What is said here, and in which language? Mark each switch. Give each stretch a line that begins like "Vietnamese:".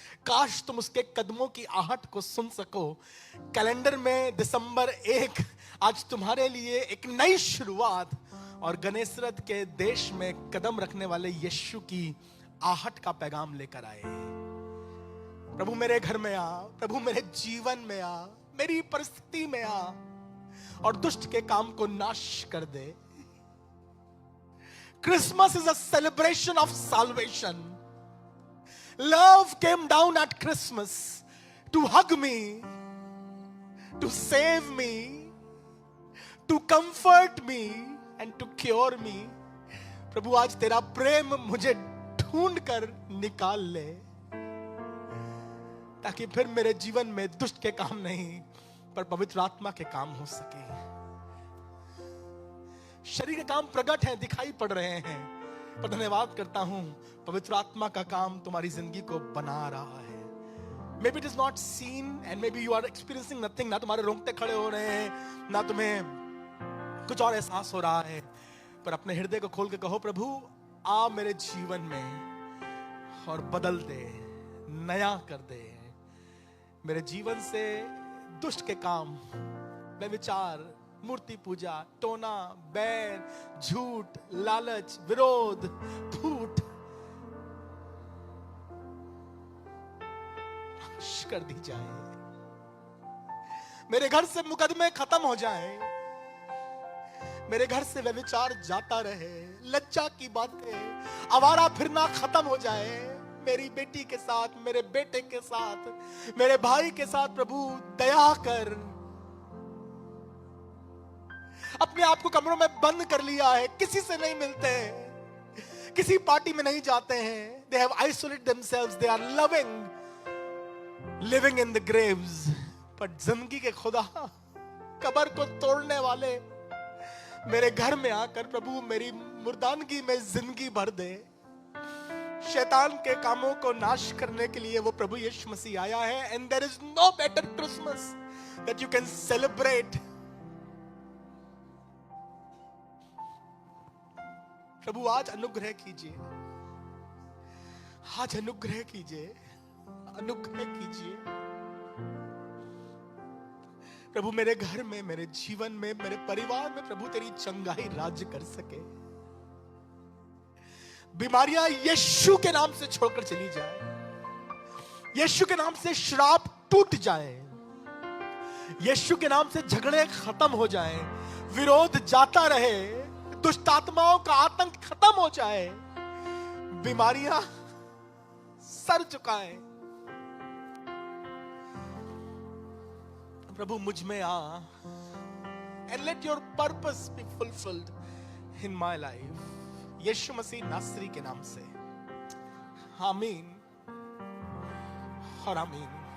Hindi: काश तुम उसके कदमों की आहट को सुन सको। कैलेंडर में दिसंबर 1 आज तुम्हारे लिए एक नई शुरुआत, और गनेसरत के देश में कदम रखने वाले यीशु की आहट का पैगाम लेकर आए। प्रभु मेरे घर में आ, प्रभु मेरे जीवन में आ, मेरी परिस्थिति में आ और दुष्ट के काम को नाश कर दे।
English: Christmas is a celebration of salvation. Love came down at Christmas to hug me, to save me, to comfort me and to cure me.
Hindi: प्रभु आज तेरा प्रेम मुझे ढूंढ कर निकाल ले, ताकि फिर मेरे जीवन में दुष्ट के काम नहीं पर पवित्र आत्मा के काम हो सके। शरीर के काम प्रकट हैं, दिखाई पड़ रहे हैं, पर धन्यवाद करता हूं पवित्र आत्मा का काम तुम्हारी जिंदगी को बना रहा है।
English: Maybe it is not seen and maybe you are experiencing nothing.
Hindi: ना तुम्हारे रोंगटे खड़े हो रहे हैं, ना तुम्हें कुछ और एहसास हो रहा है, पर अपने हृदय को खोल के कहो, प्रभु आ मेरे जीवन में और बदल दे, नया कर दे। मेरे जीवन से दुष्ट के काम, व्यभिचार, मूर्ति पूजा, टोना, बैर, झूठ, लालच, विरोध, फूट नाश कर दी जाए। मेरे घर से मुकदमे खत्म हो जाएं, मेरे घर से व्यभिचार जाता रहे, लज्जा की बातें, आवारा फिरना खत्म हो जाए। मेरी बेटी के साथ, मेरे बेटे के साथ, मेरे भाई के साथ प्रभु दया कर। अपने आप को कमरों में बंद कर लिया है, किसी से नहीं मिलते हैं, किसी पार्टी में नहीं जाते हैं।
English: They have isolated themselves, they are living in the graves.
Hindi: पर जिंदगी के खुदा, कब्र को तोड़ने वाले मेरे घर में आकर प्रभु मेरी मुर्दानगी में जिंदगी भर दे। शैतान के कामों को नाश करने के लिए वो प्रभु यीशु मसीह आया है।
English: And there is no better Christmas that you can celebrate.
Hindi: प्रभु आज अनुग्रह कीजिए, आज अनुग्रह कीजिए, अनुग्रह कीजिए प्रभु। मेरे घर में, मेरे जीवन में, मेरे परिवार में प्रभु तेरी चंगाई राज्य कर सके। बीमारियां यीशु के नाम से छोड़कर चली जाए, यीशु के नाम से श्राप टूट जाए, यीशु के नाम से झगड़े खत्म हो जाए, विरोध जाता रहे, दुष्ट आत्माओं का आतंक खत्म हो जाए, बीमारियां सर झुकाएं। प्रभु मुझ में आ,
English: and let your purpose be fulfilled in my life.
Hindi: यीशु मसीह नासरी के नाम से आमीन और आमीन।